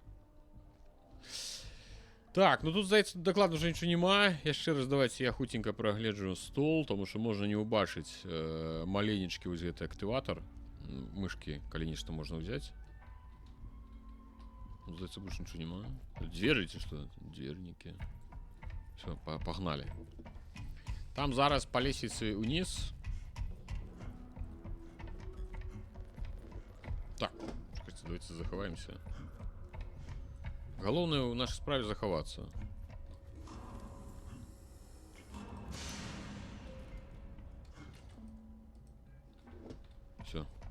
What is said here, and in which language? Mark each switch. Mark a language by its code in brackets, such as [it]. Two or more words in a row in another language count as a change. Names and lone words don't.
[be] Так, ну тут, здаецца, дакладна ўжо нічого няма. Яшчэ раз давайте я хутенька прагляджу стол, тому што можна не ўбачыць маленечкі вось гэты актыватар. Мышкі, калі нешта можна ўзяць. Здаецца, больше нічого няма. Дзверы ці што? Двернікі. [ru] Все, погнали. [be] Там зараз по лесвіцы ўніз. Так, чакайце, давайте захаваемся. Галоўнае ў нашай справе захавацца. [ru] Все.